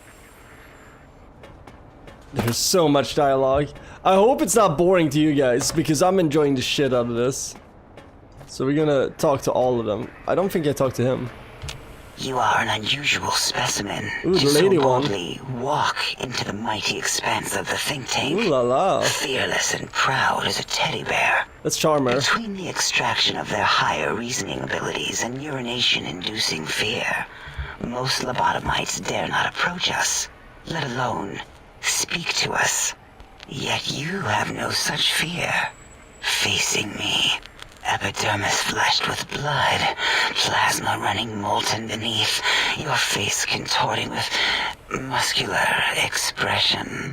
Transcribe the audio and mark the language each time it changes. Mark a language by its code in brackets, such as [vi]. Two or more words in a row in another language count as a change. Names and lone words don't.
[en] There's so much dialogue. I hope it's not boring to you guys, because I'm enjoying the shit out of this. So we're gonna talk to all of them. I don't think I talked to him. You are an unusual specimen. Ooh, the to lady so one. boldly walk into the mighty expanse of the think tank. Ooh la la. Fearless and proud as a teddy bear. Let's charm her. Between the extraction of their higher reasoning abilities and urination-inducing fear, most lobotomites dare not approach us, let alone speak to us. Yet you have no such fear. Facing me, epidermis flushed with blood, plasma running molten beneath, your face contorting with muscular expression.